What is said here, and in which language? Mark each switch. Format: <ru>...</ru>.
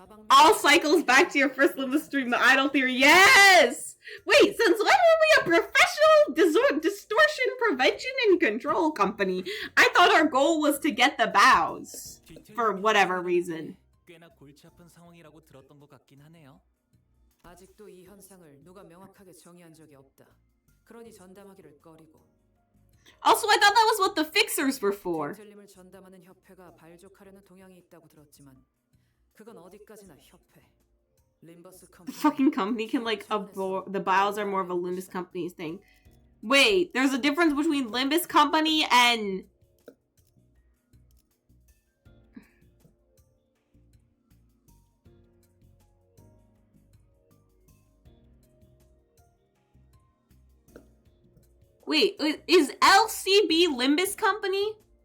<en>All cycles back to your first limit stream, the idol theory. Yes! Wait, since when were we a professional distortion prevention and control company? I thought our goal was to get the bows. For whatever reason.</en> <ko>꽤나 골치 아픈 상황이라고 들었던 것 같긴 하네요. 아직도 이 현상을 누가 명확하게 정의한 적이 없다. 그러니 전담하기를 꺼리고.</ko> <en>Also, I thought that was what the fixers were for.</en> <ko>뒤틀림을 전담하는 협회가 발족하려는 동향이 있다고 들었지만 그건 어디까지나 협회. 림버스 컴퍼니.</ko> <en>Fucking company can like the bios are more of a Limbus company's thing. Wait, there's a difference between Limbus company and wait, is LCB Limbus company?</en>